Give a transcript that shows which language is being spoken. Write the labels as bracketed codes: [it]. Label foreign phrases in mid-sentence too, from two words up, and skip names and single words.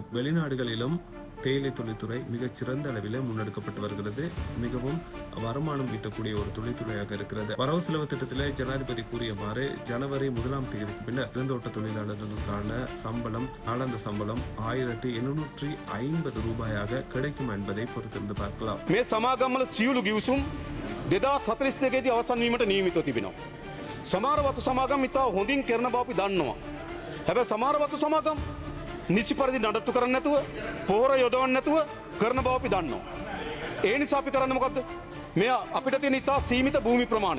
[ta] வெளிநாடுகளிலும் தேயிலை தொழில்துறை மிகச் சிறந்த அளவில் முன்னெடுக்கப்பட்டு வருகிறது. மிகவும் வருமானம் ஈட்டக்கூடிய ஒரு தொழில்துறையாக இருக்கிறது. வரவு செலவு திட்டத்தில் ஜனாதிபதி கூறியவாறு ஜனவரி 1ஆம் தேதிக்கு பின்னர் பெருந்தோட்ட தொழிலாளர்களுக்கான சம்பளம், நாளாந்த சம்பளம் 1750 ரூபாயாக கிடைக்கும் என்பதை பொறுத்திருந்து பார்க்கலாம். [si] මේ සමාගම්වල සියලු ගිවිසුම් 2042දී අවසන් වීමට නියමිතව තිබෙනවා. සමහර වතු සමාගම් ඉතා හොඳින් කරන බව අපි දන්නවා. හැබැයි සමහර වතු සමාගම් නිසි පරිදි නඩත්තු කරන්නේ නැතුව, පොහොර යොදවන්නේ නැතුව කරන බව අපි දන්නවා. ඒ නිසා අපි කරන්නේ මොකද්ද? මේ අපිට තියෙන ඉතා සීමිත භූමි ප්‍රමාණය.